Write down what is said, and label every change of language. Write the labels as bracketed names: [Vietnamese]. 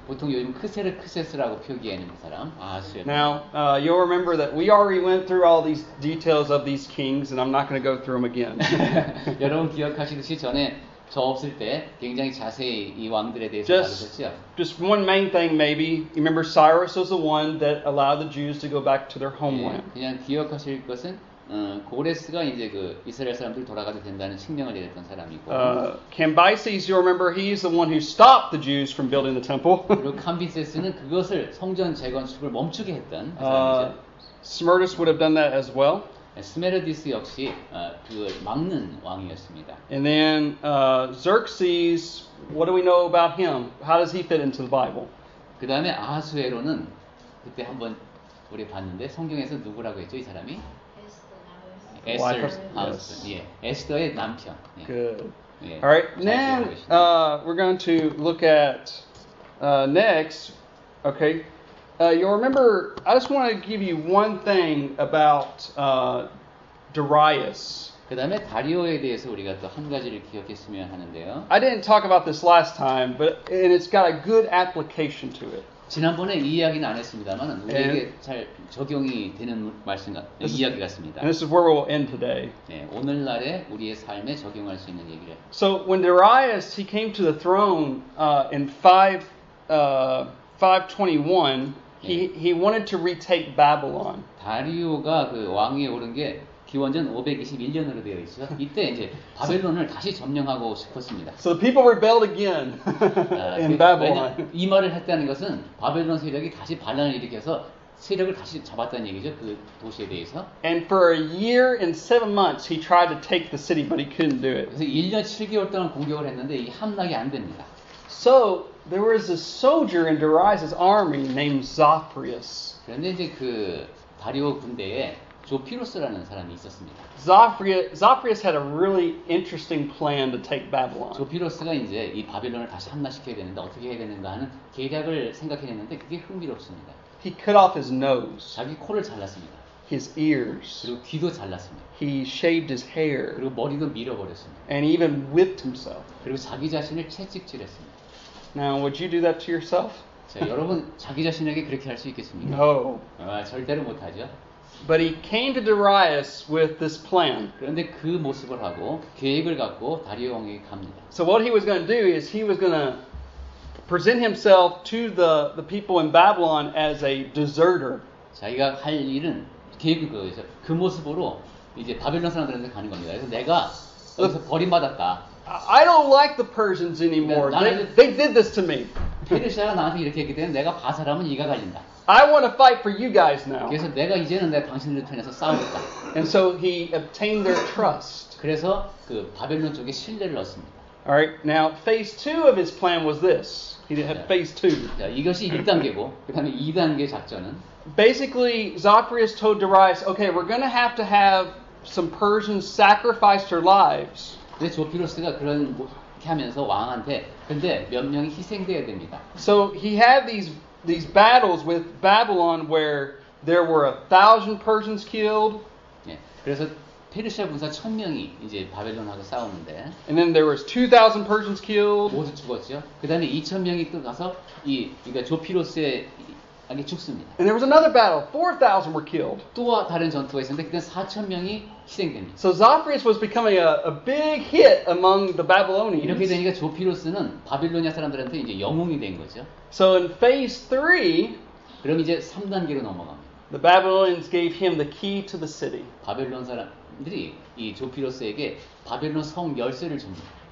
[Korean] 보통 요즘 크세스라고 표기하는 그 사람, 아하수. [English] Now, you'll remember that we already went through all these details of these kings, and I'm not going to go through them again. [Korean] 여러분 기억하시듯이 전에 저 없을 때 굉장히 자세히 이 왕들에 대해서 다루셨죠. [English] Just one main thing, maybe. You remember Cyrus was the one that allowed the Jews to go back to their homeland. [Korean] 예, 그냥 기억하실 것은 고레스가 이제 그 이스라엘 사람들이 돌아가도 된다는 칙령을 내렸던 사람이고. [English] Cambyses, you remember, he's the one who stopped the Jews from building the temple. [Korean] 그리고 캄비세스는 그것을 성전 재건축을 멈추게 했던 그 사람이죠. [English] Smerdis would have done that as well. [Korean] 스메르디스 역시 그걸 막는 왕이었습니다. [English] And then Xerxes, what do we know about him? How does he fit into the Bible? [Korean] 그 다음에 아하수에로는 그때 한번 우리 봤는데 성경에서 누구라고 했죠, 이 사람이? 에스터. 예, 에스더의 남편. 예. [English] Good. [Korean] 예, [English] All right. [Korean] 잘 [English] Then [Korean] 기억하고 계시네요. [English] we're going to look at next. Okay. You'll remember. I just want to give you one thing about Darius. [Korean] 그 다음에 다리오에 대해서 우리가 또 한 가지를 기억했으면 하는데요. [English] I didn't talk about this last time, and it's got a good application to it. [Korean] 지난번에 이 이야기는 안 했습니다만 우리에게 잘 적용이 되는 이야기 같습니다. [English] And this is where we'll end today. [Korean] 네, 오늘날에 우리의 삶에 적용할 수 있는 얘기를. [English] So when Darius he came to the throne in 521, he wanted to retake Babylon. [Korean] 다리오가 그 왕위에 오른 게 기원전 521년으로 되어 있죠. 이때 이제 바벨론을 다시 점령하고 싶었습니다. [English] So the people rebelled again in Babylon. [Korean] 이 말을 했다는 것은 바벨론 세력이 다시 반란을 일으켜서 세력을 다시 잡았다는 얘기죠. 그 도시에 대해서. [English] And for a year and 7 months he tried to take the city, but he couldn't do it. [Korean] 그래서 1년 7개월 동안 공격을 했는데 이 함락이 안 됩니다. [English] So there was a soldier in Darius' army named Zophyrius. [Korean] 그런데 이제 그 다리오 군대에 조피로스라는 사람이 있었습니다. [English] Zophyrius had a really interesting plan to take Babylon. [Korean] 조피로스가 이제 이 바벨론을 다시 함락시켜야 되는데 어떻게 해야 되는가 하는 계략을 생각해냈는데 그게 흥미롭습니다. [English] He cut off his nose, [Korean] 자기 코를 잘랐습니다. [English] his ears. [Korean] 그리고 귀도 잘랐습니다. [English] He shaved his hair, [Korean] 그리고 머리도 밀어버렸습니다. [English] and he even whipped himself. [Korean] 그리고 자기 자신을 채찍질했습니다. [English] Now, would you do that to yourself? [Korean] 자, 여러분 자기 자신에게 그렇게 할 수 있겠습니까? [English] No. [Korean] 절대로 못하죠. [English] But he came to Darius with this plan. [Korean] 그런데 그 모습을 하고 계획을 갖고 다리오 왕에게 갑니다. [English] So what he was going to do is he was going to present himself to the people in Babylon as a deserter. [Korean] 자기가 할 일은 계획이 그거죠. 그 모습으로 이제 바벨론 사람들한테 가는 겁니다. 그래서 내가 여기서 버림받았다. [English] I don't like the Persians anymore. They did this to me. [Korean] 페르시아가 나한테 이렇게 했기 때문에 내가 바사라면 이가 갈린다. [English] I want to fight for you guys now. [Korean] 그래서 내가 이제는 내 당신들 편에서 싸우겠다. [English] And so he obtained their trust. [Korean] 그래서 그 바벨론 쪽에 신뢰를 얻습니다. [English] Alright, now phase 2 of his plan was this. He had phase 2. [Korean] 자, 이것이 1단계고 그 다음에 2단계 작전은 [English] Basically, Zophyrius told Darius, okay, we're going to have some Persians sacrifice their lives. [Korean] 근데 조피로스가 그렇게 하면서 왕한테 근데 몇 명이 희생돼야 됩니다. [English] So he had these battles with Babylon where there were 1,000 Persians killed. [Korean] 예, 그래서 페르시아 군사 1,000명이 이제 바벨론하고 싸우는데 [English] And then there was 2,000 Persians killed. [Korean] 모두 죽었죠. 그 다음에 2,000명이 또 가서 그러니까 조피로스에 죽습니다. [English] And there was another battle. 4,000 were killed. [Korean] 또 다른 전투가 있었는데 그때 4,000명이 희생됩니다. [English] So Zophyrius was becoming a big hit among the [Korean] 이렇게 [English] Babylonians. [Korean] 되니까 조피로스는 바빌로니아 사람들한테 이제 영웅이 된 거죠. [English] So in phase 3, [Korean] 그럼 이제 3단계로 넘어갑니다. [English] the Babylonians gave him the key to the city. [Korean] 바벨론 사람들이 이 조피로스에게 바벨론 성 열쇠를 줍니다.